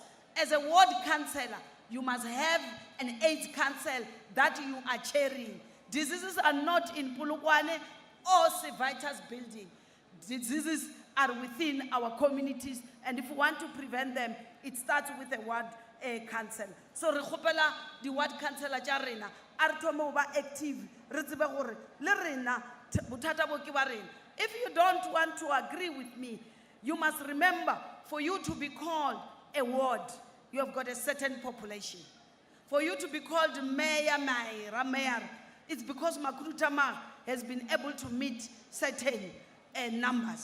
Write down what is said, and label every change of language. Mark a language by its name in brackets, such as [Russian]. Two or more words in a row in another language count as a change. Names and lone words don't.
[English] As a ward councillor, you must have an AIDS council that you are chairing. Diseases are not in Polokwane or Civitas building. Diseases are within our communities, and if we want to prevent them, it starts with a ward council. [Northern Sotho] So re khopela di [English] ward councillor [Northern Sotho] tja rena a re thome ho ba active re tsebe gore le rena bothata bo ke ba rena. [English] If you don't want to agree with me, you must remember, for you to be called a ward, you have got a certain population. For you to be called mayor, it's because Makrutama has been able to meet certain numbers.